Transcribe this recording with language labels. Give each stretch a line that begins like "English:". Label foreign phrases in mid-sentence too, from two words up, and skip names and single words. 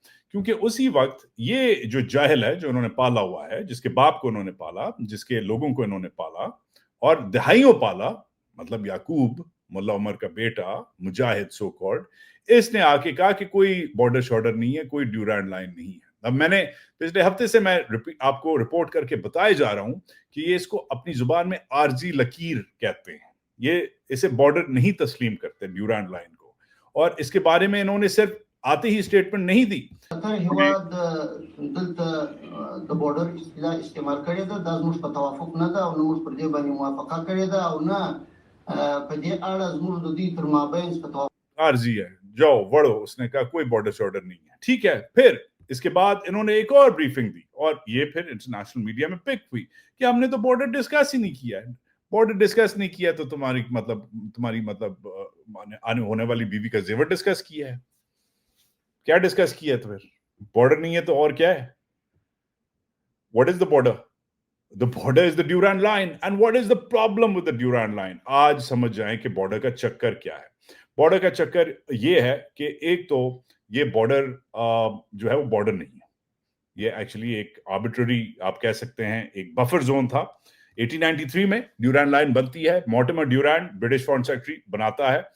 Urdu: کیونکہ اسی وقت یہ جو جاہل ہے، جو انہوں نے پالا ہوا ہے، جس کے باپ کو انہوں نے پالا، جس کے لوگوں کو انہوں نے پالا اور دہائیوں پالا، مطلب یعقوب، ملا عمر کا بیٹا، مجاہد
English: so called,
Urdu: اس نے آ کے کہا کہ کوئی بارڈر شارڈر نہیں ہے، کوئی ڈیورنڈ لائن نہیں ہے. اب میں نے پچھلے ہفتے سے میں آپ کو رپورٹ کر کے بتائے جا رہا ہوں کہ یہ اس کو اپنی زبان میں عارضی لکیر کہتے ہیں. یہ اسے بارڈر نہیں تسلیم کرتے ڈیورانڈ لائن کو, اور اس کے بارے میں انہوں نے صرف آتے ہی اسٹیٹمنٹ نہیں دی.
Pashto: هیواد دلته د بورډر اصطلاح استعمال کړی ده، دا زموږ په توافق نه ده او نه موږ پر دې باندې موافقه کړې ده او نه په دې اړه زموږ د دوی تر مابین په توافق.
Urdu: عارضی ہے, جاؤ وڑو. اس نے کہا کوئی بارڈر شارڈر نہیں ہے. ٹھیک ہے. پھر اس کے بعد انہوں نے ایک اور بریفنگ دی, اور یہ پھر
English: international media
Urdu: میں پک ہوئی کہ ہم نے تو
English: border discuss
Urdu: ہی نہیں کیا ہے.
English: border discuss
Urdu: نہیں کیا تو تمہاری مطلب آنے ہونے والی بیوی کا زیور ڈسکس کیا ہے. کیا ڈسکس کیا ہے؟ تو پھر بارڈر نہیں ہے تو اور کیا ہے؟
English: What is the border? The border is the Durand line. And what is the problem with the Durand line?
Urdu: آج سمجھ جائیں کہ بارڈر کا چکر کیا ہے. بارڈر کا چکر یہ ہے کہ ایک تو یہ بارڈر جو ہے وہ بارڈر نہیں ہے. یہ ایکچولی ایک آربیٹری آپ کہہ سکتے ہیں ایک بفر زون تھا. 1893 میں ڈیورانڈ لائن بنتی ہے. مورٹیمر ڈیورانڈ
English: British foreign secretary
Urdu: بناتا ہے.